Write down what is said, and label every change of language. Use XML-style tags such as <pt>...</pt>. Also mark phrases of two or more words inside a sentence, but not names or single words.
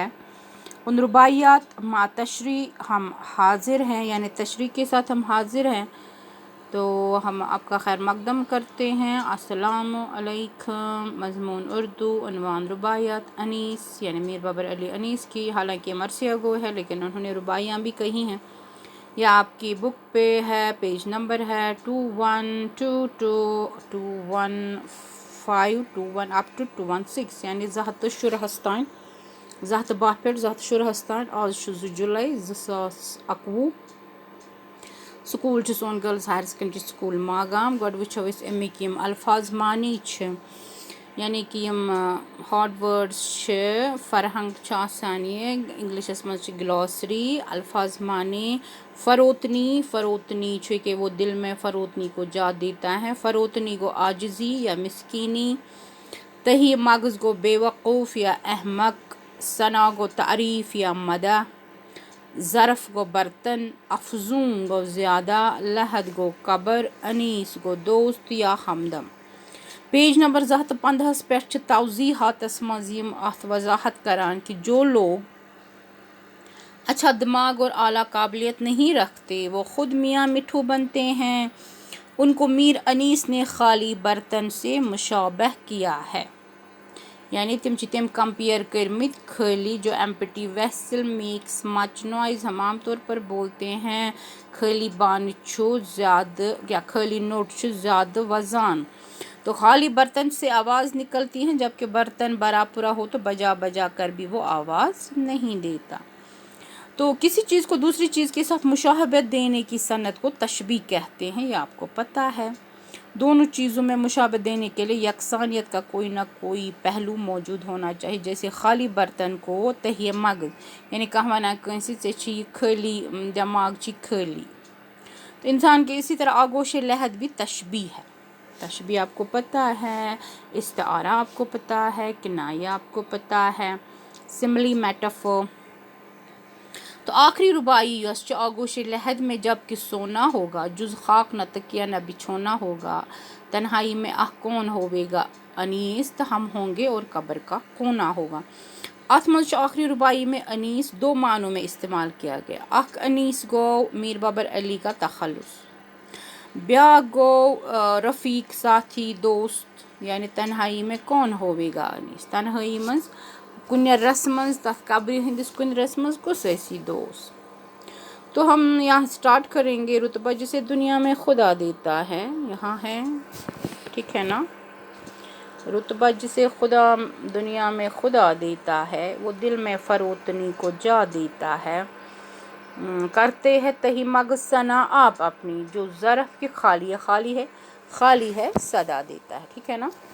<ur>ان رباعیات مع تشریح ہم حاضر ہیں، یعنی تشریح کے ساتھ ہم حاضر ہیں، تو ہم آپ کا خیر مقدم کرتے ہیں۔ السلام علیکم۔ مضمون اردو، عنوان رباعیات انیس یعنی میر بابر علی انیس کی، حالانکہ مرثیہ گو ہے لیکن انہوں نے رباعیاں بھی کہی ہیں۔ یہ آپ کی بک پہ ہے، پیج نمبر ہے 2122 215 21</ur> <en>up to</en> <ur>216 یعنی</ur> <ks>زٕ تہٕ شُرہَس تانۍ، 2 پٮ۪ٹھ 2 تانۍ۔ آز چھُ 2 جُلائی 2021۔ سکول چھُ سون گرلز ہائر سیکنڈری سکول ماگام۔ گۄڈٕ وٕچھو أسۍ اَمِکۍ یِم الفاظ معنی چھِ، یعنی کہ یِم</ks> <en>hard words</en> <ks>چھِ، فرہنگ چھُ آسان یہ، انگلشس منٛز چھِ گلاسری۔</ks> <ur>الفاظ معنی: فروتنی، فروتنی چھُ کہ وہ دل میں فروتنی کو جا دیتا ہے، فروتنی گو عاجزی یا مسکینی، تہی مغز گو بے وقوف یا احمق، ثنا گو تعریف یا مدح، ظرف گو برتن، افزون گو زیادہ، لحد گو قبر، انیس گو دوست یا ہمدم۔ پیج نمبر 215</ur> <ks>پٮ۪ٹھ چھِ توضیحاتس منٛز یِم اَتھ وضاحت کران</ks> <ur>کہ جو لوگ اچھا دماغ اور اعلیٰ قابلیت نہیں رکھتے وہ خود میاں مٹھو بنتے ہیں۔ ان کو میر انیس نے خالی برتن سے مشابہ کیا ہے، یعنی</ur> <ks>تم چھ تم کمپیئر کرمت</ks> <ur>خالی جو</ur> <en>empty vessel makes much noise,</en> <ur>ہم عام طور پر بولتے ہیں</ur> <ks>خالی بانہ چھو زیادہ</ks> <ur>یا</ur> <ks>خالی نوٹ چھو زیادہ وزان،</ks> <ur>تو خالی برتن سے آواز نکلتی ہے، جبکہ برتن بھرا پورا ہو تو بجا بجا کر بھی وہ آواز نہیں دیتا۔ تو کسی چیز کو دوسری چیز کے ساتھ مشابہت دینے کی صنعت کو تشبیہ کہتے ہیں، یہ آپ کو پتہ ہے۔ دونوں چیزوں میں مشابہت دینے کے لیے یکسانیت کا کوئی نہ کوئی پہلو موجود ہونا چاہیے، جیسے خالی برتن کو تہیہ مغز، یعنی کہ</ur> <ks>ونان کٲنٛسہِ ژےٚ چھی خالی</ks> <ur>دماغ چھی خالی، تو انسان کے اسی طرح آگوش لحد بھی تشبیہ ہے۔ تشبیہ آپ کو پتہ ہے، استعارہ آپ کو پتہ ہے، کنایہ آپ کو پتہ ہے،</ur> <en>simile metaphor.</en> <ur>تو آخری رباعی</ur> <ks>یس چھ</ks> <ur>آگوش لحد میں جب کہ سونا ہوگا، جز خاک نہ تکیہ نہ بچھونا ہوگا، تنہائی میں کون ہوے گا انیس، تو ہم ہوں گے اور قبر کا کونا ہوگا۔</ur> <ks>ات منٛز چھُ</ks> <ur>آخری رباعی میں انیس 2 معنوں میں استعمال کیا گیا۔</ur> <ks>اکھ انیس گو</ks> <ur>میر بابر علی کا تخلص،</ur> <ks>بیاکھ گو</ks> <ur>رفیق، ساتھی، دوست، یعنی تنہائی میں کون ہوے گا انیس،</ur> <ks>تنہائی منٛز کُنہِ رسمہِ منٛز، تتھ قبرِ ہندس کُنہِ رسمہِ منٛز کُس ٲسی دوست۔</ks> <ur>تو ہم یہاں سٹارٹ کریں گے۔ رتبہ جسے دنیا میں خدا دیتا ہے، یہاں ہے، ٹھیک ہے نا۔ رتبہ جسے خدا دنیا میں خدا دیتا ہے، وہ دل میں فروتنی کو جا دیتا ہے، کرتے ہیں تہی مغز ثنا آپ اپنی، جو ظرف کی خالی ہے صدا دیتا ہے، ٹھیک ہے نا۔</ur>